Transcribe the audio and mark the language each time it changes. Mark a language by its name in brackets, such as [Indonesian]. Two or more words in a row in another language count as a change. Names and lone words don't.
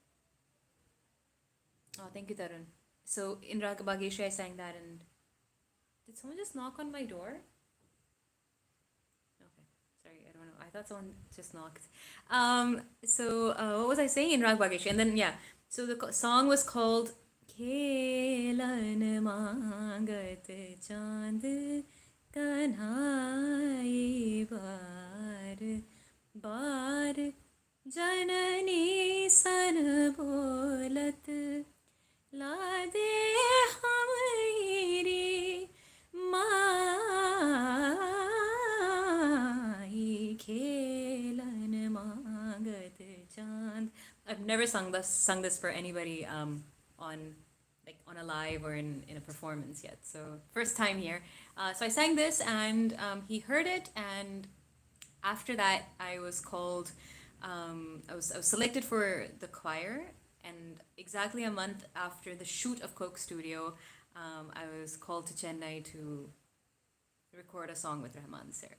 [English] Oh, thank you, Tarun. So in Rag Bageshri, I sang that, and did someone just knock on my door? Okay, sorry, I don't know. I thought someone just knocked. What was I saying in Rag Bageshri? And then yeah, so the song was called [Hindi] "खेलन मांगत चांद कन्हाई बार बार जननी सन बोलत लादे हमारी माई खेलन मांगत चांद. [English] I've never sung this for anybody on on a live or in a performance yet. So first time here. So I sang this and he heard it, and after that I was called I was selected for the choir, and exactly a month after the shoot of Coke Studio, I was called to Chennai to record a song with Rahman sir.